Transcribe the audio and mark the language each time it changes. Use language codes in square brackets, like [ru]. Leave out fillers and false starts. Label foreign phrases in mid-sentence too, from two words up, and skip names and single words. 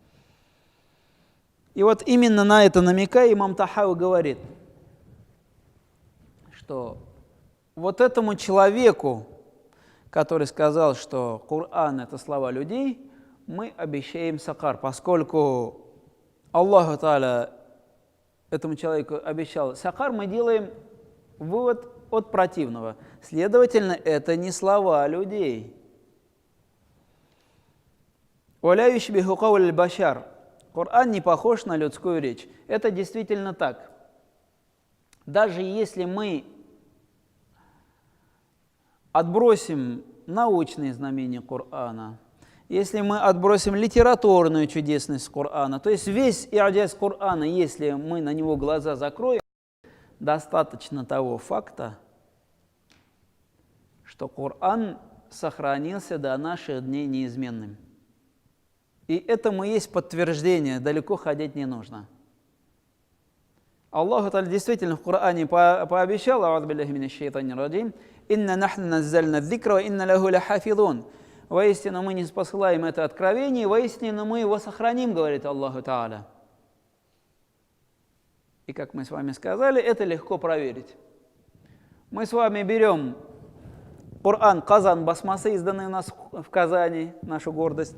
[ru] И вот именно на это намекая, имам Тахауи говорит, что вот этому человеку, который сказал, что Коран – это слова людей, мы обещаем сакар, поскольку Аллаху Та'аля этому человеку обещал сакар, мы делаем вывод от противного. Следовательно, это не слова людей. [ar] «ولا يشبه قول البشر». [ru] Коран не похож на людскую речь. Это действительно так. Даже если мы отбросим научные знамения Корана, если мы отбросим литературную чудесность Корана, то есть весь и'джаз Корана, если мы на него глаза закроем, достаточно того факта, что Коран сохранился до наших дней неизменным. И этому есть подтверждение, далеко ходить не нужно. Аллах действительно в Коране пообещал, [ar] «أعوذ بالله من الشيطان الرجيم», «إنا نحن نزلنا الذكر وإنا له لحافظون». [ru] Воистину мы не спосылаем это откровение, воистину мы его сохраним, говорит Аллаху Та'аля. И как мы с вами сказали, это легко проверить. Мы с вами берем Коран Казан Басмасы, изданный у нас в Казани, нашу гордость.